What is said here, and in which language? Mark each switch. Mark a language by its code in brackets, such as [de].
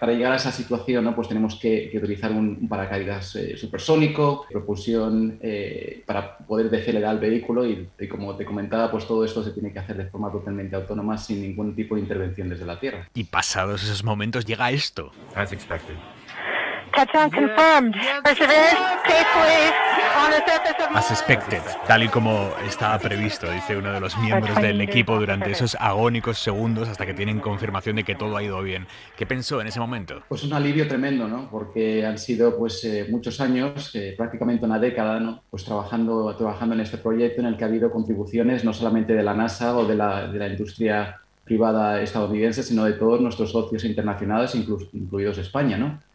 [es] Para llegar a esa situación, ¿no? Pues tenemos que utilizar un paracaídas supersónico, propulsión para poder decelerar el vehículo y, como te comentaba, pues todo esto se tiene que hacer de forma totalmente autónoma sin ningún tipo de intervención desde la Tierra. Y pasados esos momentos llega esto. [en] As expected. Touchdown confirmed. Perseverance safely on the surface of As Mars. expected, [es] tal y como estaba previsto, dice uno de los miembros del equipo durante esos agónicos segundos hasta que tienen confirmación de que todo ha ido bien. ¿Qué pensó en ese momento? Pues un alivio tremendo, ¿no? Porque han sido pues muchos años, prácticamente una década, ¿no? Pues trabajando en este proyecto en el que ha habido contribuciones no solamente de la NASA o de la industria privada estadounidense, sino de todos nuestros socios internacionales, incluidos España, ¿no?